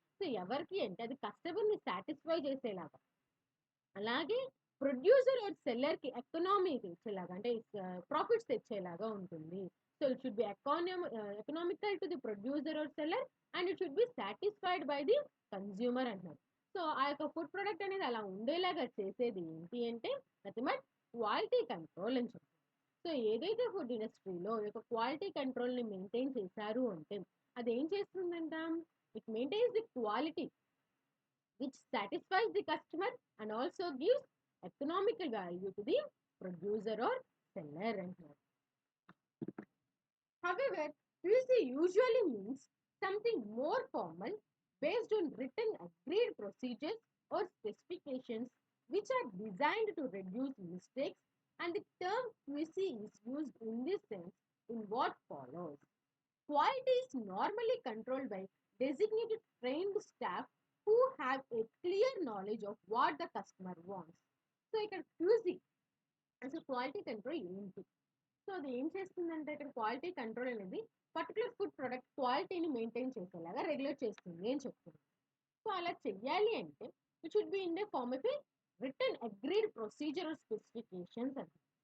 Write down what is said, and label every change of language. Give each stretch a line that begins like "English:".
Telugu: So ఎవరికి అంటే అది కస్టమర్ని సాటిస్ఫై చేసేలాగా, అలాగే ప్రొడ్యూసర్ ఆర్ సెల్లర్కి ఎకనామీ తెచ్చేలాగా అంటే ప్రాఫిట్స్ తెచ్చేలాగా ఉంటుంది.
English: so it should be economical to the producer or seller and it should be satisfied by the consumer
Telugu: అంటున్నారు. సో ఆ యొక్క ఫుడ్ ప్రొడక్ట్ అనేది అలా ఉండేలాగా చేసేది ఏంటి అంటే నథింగ్ బట్ క్వాలిటీ కంట్రోల్ అని చెప్పి. సో ఏదైతే ఫుడ్ ఇండస్ట్రీలో ఈ యొక్క క్వాలిటీ కంట్రోల్ని మెయింటైన్ చేశారు అంటే అది ఏం చేస్తుందంట,
English: it maintains the quality which satisfies the customer and also gives economical value to the producer or seller. However, QC usually means something more formal based on written agreed procedures or specifications which are designed to reduce mistakes, and the term QC is used in this sense in what follows. Quality is normally controlled by designated trained staff who have a clear knowledge of what the customer wants.
Telugu: So ఇక్కడ QC అసలు quality control ఏంటి, so అది ఏం చేస్తుందంటే ఇక్కడ quality control అనేది particular food product క్వాలిటీని maintain చేసేలాగా రెగ్యులేట్ చేస్తుంది అని చెప్తుంది. సో అలా చెయ్యాలి అంటే
English: It should be in the form of a return agreed procedure specifications అంటే.